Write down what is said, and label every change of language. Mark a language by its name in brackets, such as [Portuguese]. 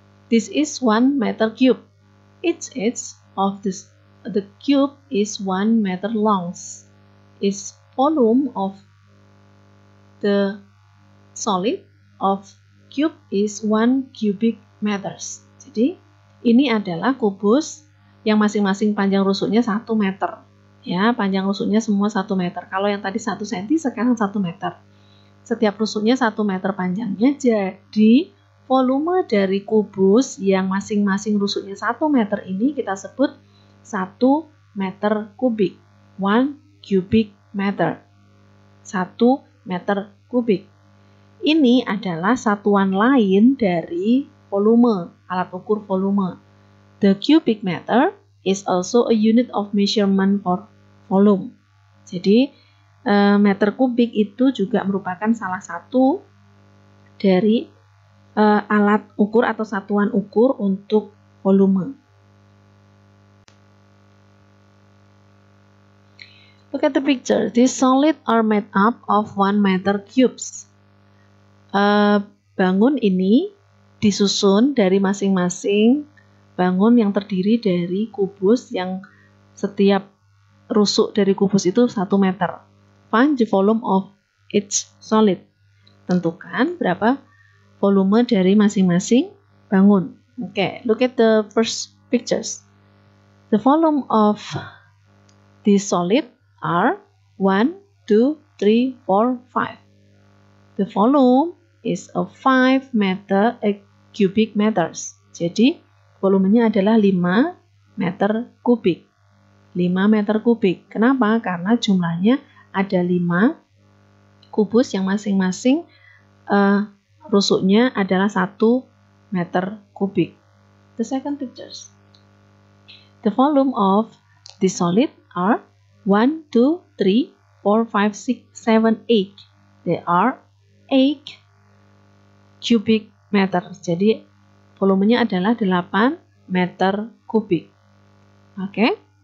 [English] This is 1 meter cube. Each edge of the cube is 1 meter long. Its volume of the solid of cube is 1 cubic meters. [Indonesian] Jadi ini adalah kubus yang masing-masing panjang rusuknya 1 meter. Ya, panjang rusuknya semua 1 meter. Kalau yang tadi 1 cm, sekarang 1 meter. Setiap rusuknya 1 meter panjangnya, jadi volume dari kubus yang masing-masing rusuknya 1 meter ini kita sebut 1 meter kubik. [English] 1 cubic meter. [Indonesian] 1 meter kubik. Ini adalah satuan lain dari volume, alat ukur volume. [English] The cubic meter is also a unit of measurement for volume. [Indonesian] Jadi, meter kubik itu juga merupakan salah satu dari alat ukur atau satuan ukur untuk volume. [English] Look at the picture. These solids are made up of 1 meter cubes. [Indonesian] Bangun ini disusun dari masing-masing bangun yang terdiri dari kubus yang setiap rusuk dari kubus itu 1 meter. [English] Find the volume of each solid. [Indonesian] Tentukan berapa volume dari masing-masing bangun. [English] Okay, look at the first pictures. The volume of this solid are 1, 2, 3, 4, 5. The volume is a 5 cubic meters. [Indonesian] Jadi, volumenya adalah 5 meter kubik. 5 meter kubik. Kenapa? Karena jumlahnya ada 5 kubus yang masing-masing rusuknya adalah 1 meter kubik. [English] The second pictures. The volume of the solid are 1, 2, 3, 4, 5, 6, 7, 8. They are 8 cubic meter. [Indonesian] Jadi volumenya adalah 8 meter kubik. Oke.